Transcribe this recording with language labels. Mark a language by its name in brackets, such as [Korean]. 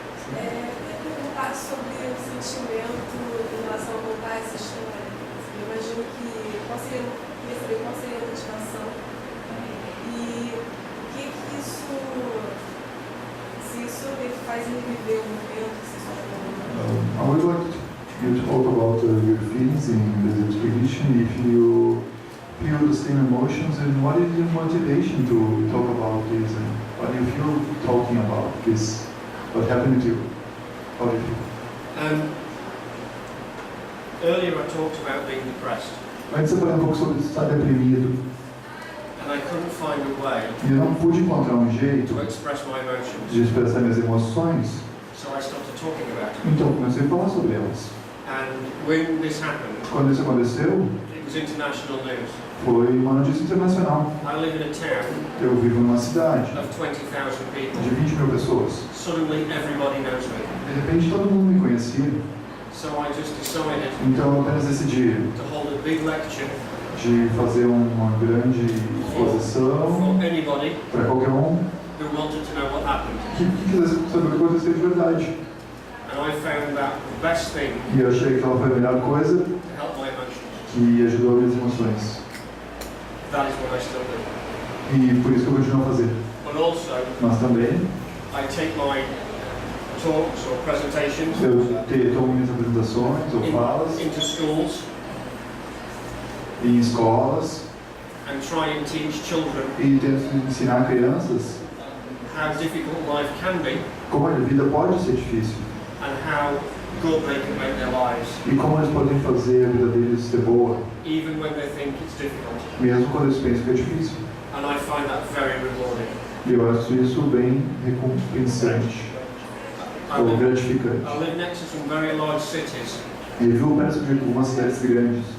[Portuguese] Perguntar sobre o sentimento em relação a contar essa história. Eu imagino que queria saber qual seria a motivação e o que isso, se isso me faz reviver o momento, se isso [English] I would like you to talk about your feelings in this expedition, if you feel the same emotions, and what is your motivation to talk about this, and what do you feel talking about this, what happened to you, how do you feel? Earlier I talked about being depressed, [Portuguese] Antes eu falei pouco sobre estar deprimido, [English] and I couldn't find a way [Portuguese] e eu não pude encontrar jeito [English] to express my emotions, [Portuguese] de expressar minhas emoções, [English] so I started talking about it. [Portuguese] então comecei a falar sobre elas. [English] And when this happened, [Portuguese] Quando isso aconteceu, [English] it was international news. [Portuguese] foi uma notícia internacional. [English] I live in a town [Portuguese] Eu vivo numa cidade [English] of 20,000 people. [Portuguese] de 20 mil pessoas. [English] Suddenly everybody knows me. [Portuguese] De repente todo mundo me conhecia, [English] So I just decided [Portuguese] então eu apenas decidi [English] to hold a big lecture [Portuguese] de fazer uma grande exposição [English] for anybody [Portuguese] para qualquer um [English] who wanted to know what happened. [Portuguese] que quisesse saber o que aconteceu de verdade. [English] And I found that the best thing [Portuguese] E eu achei que ela foi a melhor coisa [English] to help my emotions. [Portuguese] que ajudou minhas emoções. [English] That is what I still do. [Portuguese] E por isso que eu continuo a fazer. [English] But also, [Portuguese] Mas também [English] I take my talks or presentations [Portuguese] eu tomo minhas apresentações ou falas [English] into schools [Portuguese] em escolas [English] and try and teach children [Portuguese] e tento ensinar crianças [English] how difficult life can be [Portuguese] como a vida pode ser difícil [English] and how good they can make their lives, [Portuguese] e como eles podem fazer a vida deles ser boa, [English] even when they think it's difficult. [Portuguese] mesmo quando eles pensam que é difícil. [English] And I find that very rewarding. [Portuguese] E eu acho isso bem recompensante [English] I [Portuguese] ou [English] live, [Portuguese] gratificante. [English] I live next to some very large cities [Portuguese] E vivo perto de algumas cidades grandes,